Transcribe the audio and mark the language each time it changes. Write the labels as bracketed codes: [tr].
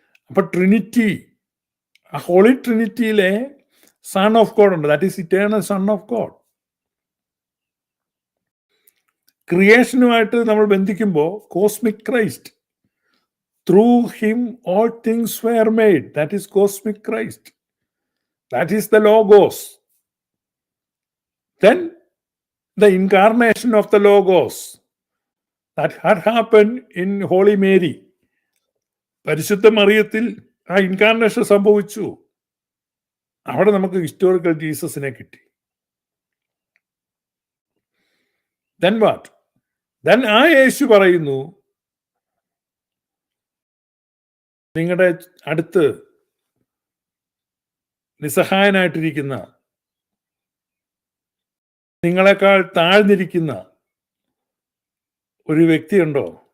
[ml] അപ്പൊ ട്രിനിറ്റി, ആ holy ട്രിനിറ്റിയിലെ son of God ഉണ്ട്, [en] That is eternal son of God. [ml] ക്രിയേഷനുമായിട്ട് നമ്മൾ ബന്ധിക്കുമ്പോൾ [en] Cosmic Christ, through him all things were made, that is cosmic Christ, that is the logos. Then the incarnation of the logos that had happened in Holy Mary. [ml] പരിശുദ്ധ മറിയത്തിൽ ആ incarnation സംഭവിച്ചു. അവിടെ നമുക്ക് historical ജീസസിനെ കിട്ടി. [en] Then what? Then [ml] ആ യേശു പറയുന്നു, നിങ്ങളുടെ അടുത്ത് നിസ്സഹായനായിട്ടിരിക്കുന്ന, നിങ്ങളെക്കാൾ താഴ്ന്നിരിക്കുന്ന ഒരു വ്യക്തിയുണ്ടോ?